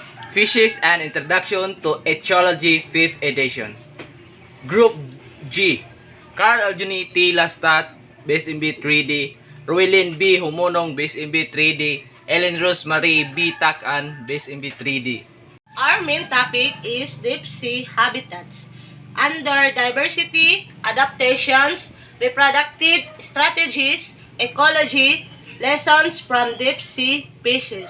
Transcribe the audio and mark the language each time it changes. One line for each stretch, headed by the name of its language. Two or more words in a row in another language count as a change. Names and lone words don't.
English: Fishes and Introduction to Ichthyology 5th edition. Group G. Carl Aljuni T. Lastat, BSMB3D, Ruilin B. Humonong, BSMB3D, Ellen Rose Marie B. Tac-ann, BSMB3D. Our main topic is deep sea habitats. Under diversity, adaptations, reproductive strategies, ecology, lessons from deep sea fishes.